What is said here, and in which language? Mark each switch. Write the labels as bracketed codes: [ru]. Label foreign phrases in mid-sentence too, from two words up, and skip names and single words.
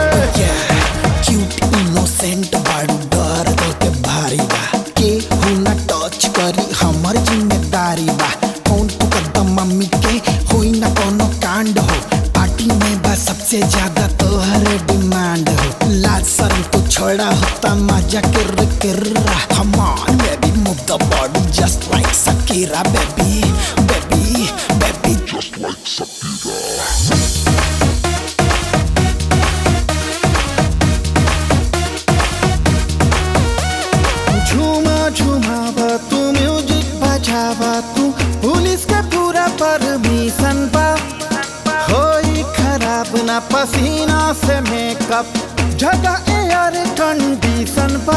[en] cute innocent [bho] बाड़ू, डर तो के भारी बा। केहू ना टच करी, हमर जिम्मेदारी बा। मम्मी के होई ना कोनो कांड हो, पार्टी में बस सबसे ज्यादा तोहर डिमांड हो। लाज शर्म तो छोड़ा होता मजा किर्रा। [en] Come on baby move the body just like Shakira baby baby baby just like Shakira। [bho] झूमा झूमावा तू, म्यूजिक बजावा तू, पुलिस के पूरा परमिशन बा। होई खराब ना पसीना से मेकअप, जगह [en] air condition [bho] बा।